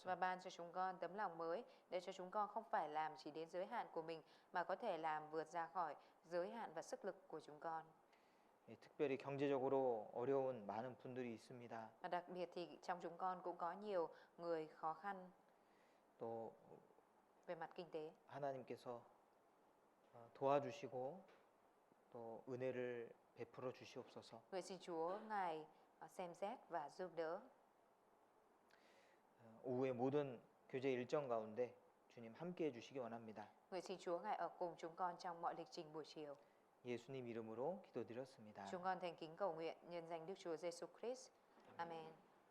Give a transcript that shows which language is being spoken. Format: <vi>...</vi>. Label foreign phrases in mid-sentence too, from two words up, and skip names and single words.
<vi>Và ban cho chúng con tấm lòng mới để cho chúng con không phải làm chỉ đến giới hạn của mình mà có thể làm vượt ra khỏi giới hạn và sức lực của chúng con.</vi> <ko>예, 특별히 경제적으로 어려운 많은 분들이 있습니다.</ko> <vi>Và đặc biệt thì trong chúng con cũng có nhiều người khó khăn</vi> <ko>또</ko> <vi>về mặt kinh tế.</vi> <ko>하나님께서 도와주시고 또 은혜를 베풀어 주시옵소서.</ko> <vi>Nguyện xin Chúa Ngài xem xét và giúp đỡ.</vi> <ko>오후의 모든 교제 일정 가운데 주님 함께 해 주시기 원합니다.</ko> <vi>Nguyện xin Chúa Ngài ở cùng chúng con trong mọi lịch trình buổi chiều.</vi> <ko>예수님 이름으로 기도드렸습니다.</ko> <vi>Chúng con thành kính cầu nguyện nhân danh Đức Chúa Giêsu Christ. Amen.</vi>